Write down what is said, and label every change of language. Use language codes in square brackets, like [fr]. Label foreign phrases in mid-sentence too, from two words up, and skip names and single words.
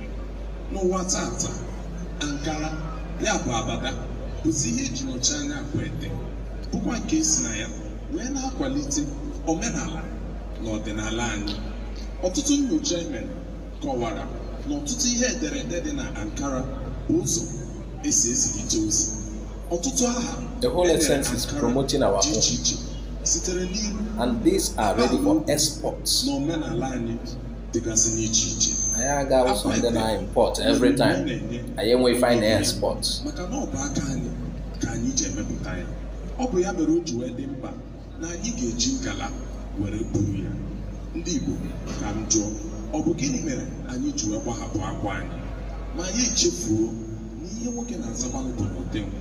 [ig] N'ụwa tata, Ankara ya bụ abada bụzi ihe eji nọchi anya Akwete, bụkwa nke esi na ya wee na-akwalite omenala na ọdịnala anyị. Ọtụtụ nnyocha emere kọwara na ọtụtụ ihe ederede dị na Ankara bụ ụzọ esi ezilite ozi. Ọtụtụ aha [en] the whole essence is promoting our [ig] dị iche [en] home. [ig] iche sitere n'iru [en] And these are ready for exports. [ig] na omenala anyị dịgasị n'iche iche. [en] I got something I import every time. I am we find export. [ig] Maka na ọ bụ aka anyị ka anyị ji emepụta ya. Ọ bụ ya mere o ji wee dị mkpa na anyị ga-eji nkala were buru ya. Ndị Igbo ka m jụọ, ọ bụ gịnị mere anyị ji wee gbahapụ akwa anyị ma anyị echefuo na ihe nwoke na-azakwanụ bụ n'ote nkwụ?